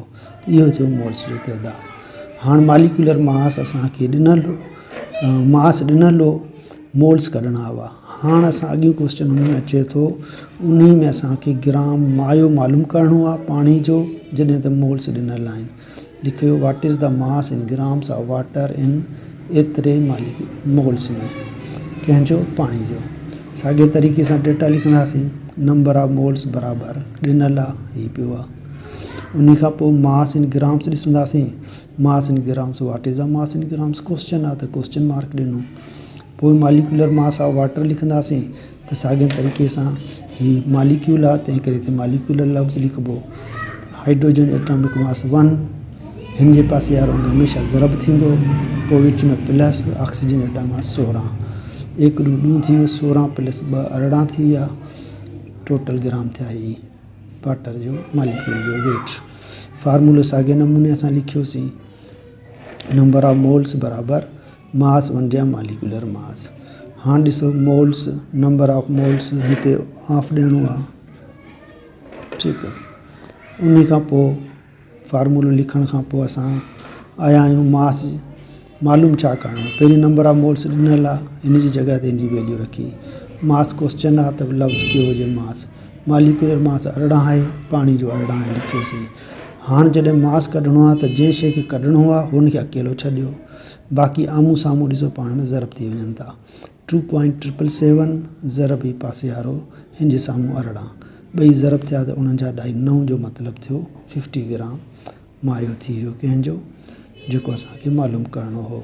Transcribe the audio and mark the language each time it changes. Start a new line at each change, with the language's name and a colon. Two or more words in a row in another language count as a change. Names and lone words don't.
Sindhi: इहो थियो मोल्स जो तइदादु। हाणे
English: molecular mass
Sindhi: असांखे ॾिनल हो, मोल्स कढणा हुआ। हाणे असां अॻियूं क्वेश्चन हुन में अचे थो, उन में असांखे ग्राम मायो मालूम करिणो आहे पाणी जो, जॾहिं त मोल्स ॾिनल आहिनि। लिखियो
English: what is the mass in grams of water in
Sindhi: एतिरे मोल्स में, कंहिंजो, पाणी जो। साॻे तरीक़े सां डेटा लिखंदासीं,
English: number of moles
Sindhi: बराबर ॾिनल आहे, हीअ पियो आहे। उन खां पोइ
English: mass in grams
Sindhi: ॾिसंदासीं,
English: mass in grams, what is the mass in grams question
Sindhi: आहे त
English: question mark ॾिनो।
Sindhi: पोइ
English: molecular mass of water
Sindhi: लिखंदासीं त साॻे तरीक़े सां हीअ मॉलिक्यूल आहे, तंहिं करे हिते मॉलिक्यूलर लफ़्ज़ लिखिबो।
English: hydrogen atomic mass
Sindhi: 1, हिन जे पासे वारो अंग हमेशह ज़रब थींदो, पोइ विच में प्लस।
English: oxygen atomic mass
Sindhi: 16, 1 × 2 थी वियो, 16 + 2 18 थी विया,
English: total gram
Sindhi: थिया ही वाटर जो मॉलिक्यूल जो वेट। फार्मूलो साॻे नमूने असां लिखियोसीं,
English: number of moles
Sindhi: बराबर मास वंडिया
English: molecular mass.
Sindhi: हाणे ॾिसो
English: moles, number of moles
Sindhi: हिते हाफ ॾियणो आहे, ठीकु आहे। उन खां पोइ फार्मूलो लिखण खां पोइ असां आया आहियूं मास मालूम छा करिणो आहे। पहिरीं
English: number of moles
Sindhi: ॾिनल आहे, हिन जी जॻह ते हिन जी वैल्यू रखी।
English: mass question
Sindhi: आहे त लफ़्ज़ पियो हुजे मास।
English: molecular mass
Sindhi: 18 आहे, पाणी जो 18 आहे, लिखियोसीं। हाणे जॾहिं मास कढणो आहे त जंहिं शइ खे कढणो आहे हुनखे अकेलो छॾियो, बाक़ी आम्हूं साम्हूं ॾिसो पाण में ज़रब थी वञनि था। 2.777 ज़रब ई पासे वारो, हिन जे साम्हूं 18, ॿई ज़रब थिया त 49.9 जो मतिलबु थियो 50 ग्राम मायो थी वियो कंहिंजो, जेको असांखे मालूम करिणो हो।